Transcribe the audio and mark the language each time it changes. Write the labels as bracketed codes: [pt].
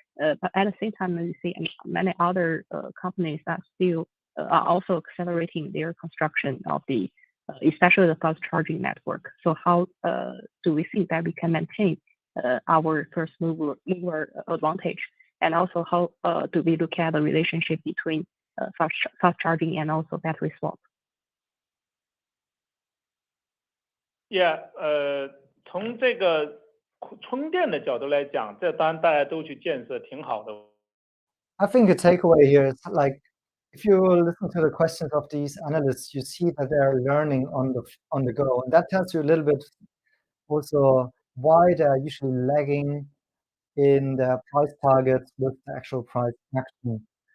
[en] But at the same time, we see many other companies that still are also accelerating their construction of the especially the fast charging network. So how do we think that we can maintain our first mover advantage? And also how do we look at the relationship between fast charging and also battery swap? [zh] Yeah, 从这个充电的角度来讲，这当然大家都去建设挺好的。 [en] I think the takeaway here is like, if you listen to the questions of these analysts, you see that they're learning on the go, and that tells you a little bit also why they're usually lagging in their price targets with the actual price action.